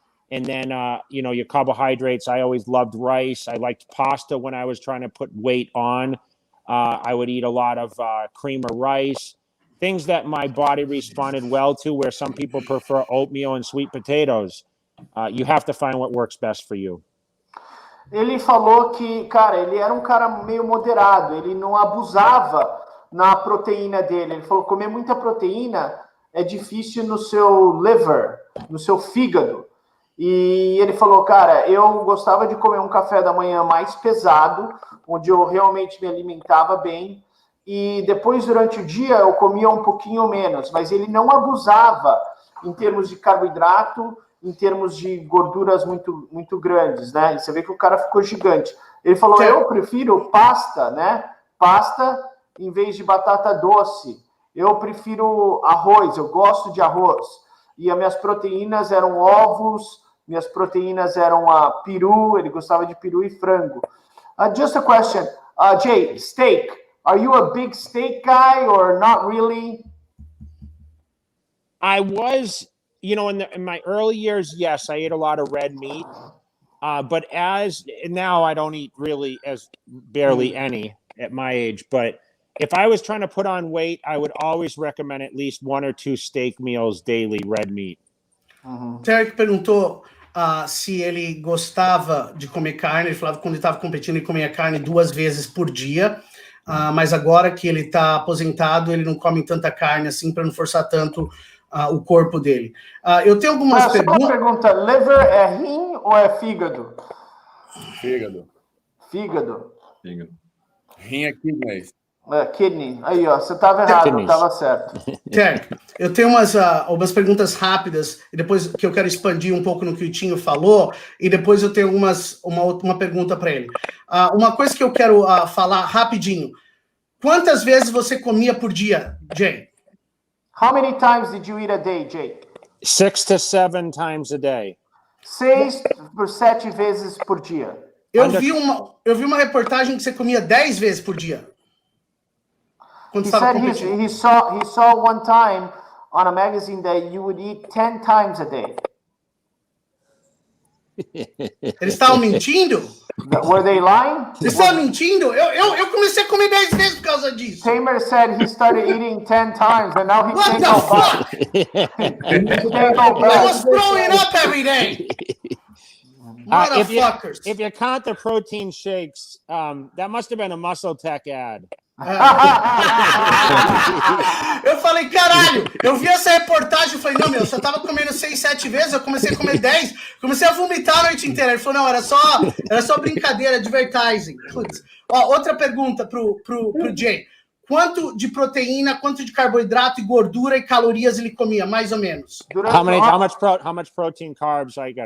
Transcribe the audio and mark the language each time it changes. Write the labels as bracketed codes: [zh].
[en] And then, your carbohydrates. I always loved rice. I liked pasta when I was trying to put weight on. I would eat a lot of cream of rice, things that my body responded well to, where some people prefer oatmeal and sweet potatoes. You have to find what works best for you. [pt] Ele falou que, cara, ele era um cara meio moderado, ele não abusava na proteína dele. Ele falou que comer muita proteína é difícil no seu liver, no seu fígado. E ele falou, cara, eu gostava de comer um café da manhã mais pesado, onde eu realmente me alimentava bem, e depois, durante o dia, eu comia um pouquinho menos, mas ele não abusava em termos de carboidrato em termos de gorduras muito, muito grandes, né? E você vê que o cara ficou gigante. Ele falou, eu prefiro pasta, né? Pasta em vez de batata doce. Eu prefiro arroz, eu gosto de arroz. E as minhas proteínas eram ovos, minhas proteínas eram peru, ele gostava de peru e frango. [en] Just a question, Jay, steak. Are you a big steak guy or not really? I was, you know, in my early years, yes, I ate a lot of red meat. But now I don't eat really barely any at my age. But if I was trying to put on weight, I would always recommend at least 1 or 2 steak meals daily, red meat. [pt] Terry perguntou se ele gostava de comer carne. Ele falava que quando ele estava competindo, ele comia carne 2 vezes por dia. Mas agora que ele está aposentado, ele não come tanta carne assim para não forçar tanto o corpo dele. Eu tenho algumas perguntas. Uma pergunta: liver é rim ou é fígado? Fígado. Fígado. Rim é kidneys. [en] Kidney. [pt] Aí, ó, você estava errado, estava certo. Terry, eu tenho algumas perguntas rápidas, e depois que eu quero expandir um pouco no que o Tinho falou, e depois eu tenho uma pergunta para ele. Uma coisa que eu quero falar rapidinho. Quantas vezes você comia por dia, Jay? [en] How many times did you eat a day, Jay? 6 to 7 times a day. [pt] 6 por 7 vezes por dia. Eu vi uma reportagem que você comia 10 vezes por dia. [en] He said he saw one time on a magazine that you would eat 10 times a day. [pt] Eles estavam mentindo? [en] Were they lying? [pt] Eles estavam mentindo? Eu comecei a comer 10 vezes por causa disso. [en] Tamer said he started eating 10 times and now he can't go back. I was throwing up every day. Motherfuckers. If you count the protein shakes, that must have been a Muscle Tech ad. [pt] Eu falei, caralho, eu vi essa reportagem e falei, não, eu só tava comendo 6, 7 vezes, eu comecei a comer 10, comecei a vomitar a noite inteira. Ele falou, não, era só brincadeira, advertising. Putz. Outra pergunta pro Jay. Quanto de proteína, quanto de carboidrato e gordura e calorias ele comia, mais ou menos? [en] How much protein, carbs I got?